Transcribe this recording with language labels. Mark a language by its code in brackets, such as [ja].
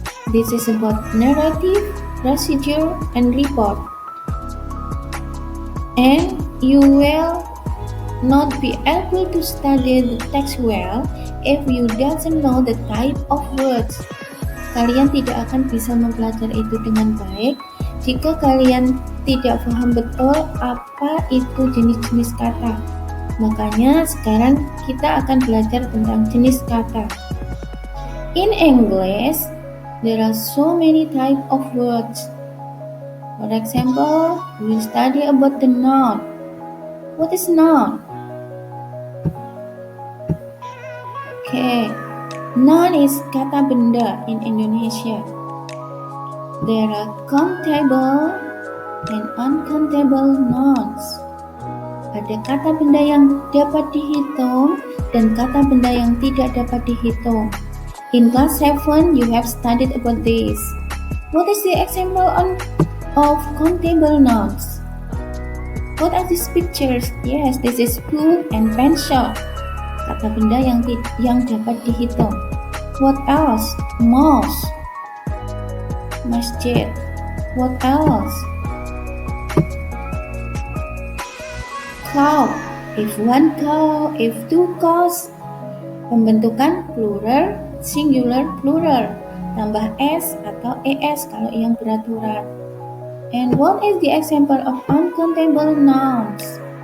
[en] This is about narrative, procedure, and report. And you will not be able to study the text well if you doesn't know the type of words. [id] Kalian tidak akan bisa mempelajari itu dengan baik jika kalian tidak paham betul apa itu jenis-jenis kata. Makanya sekarang kita akan belajar tentang jenis kata. [en] In English, there are so many types of words. For example, we study about the noun. What is noun? Okay, noun is kata benda in Indonesia. There are countable and uncountable nouns. [id] Ada kata benda yang dapat dihitung dan kata benda yang tidak dapat dihitung. [en] In class 7, you have studied about this. What is the example of countable nouns? What are these pictures? Yes, this is book and pencil. [id] Kata benda yang dapat dihitung. [en] What else? Mouse, masjid. What else? Cow. If one cow, if two cows. [id] Pembentukan plural, singular, plural. Tambah s atau es kalau yang beraturan. [en] And what is the example of uncountable nouns?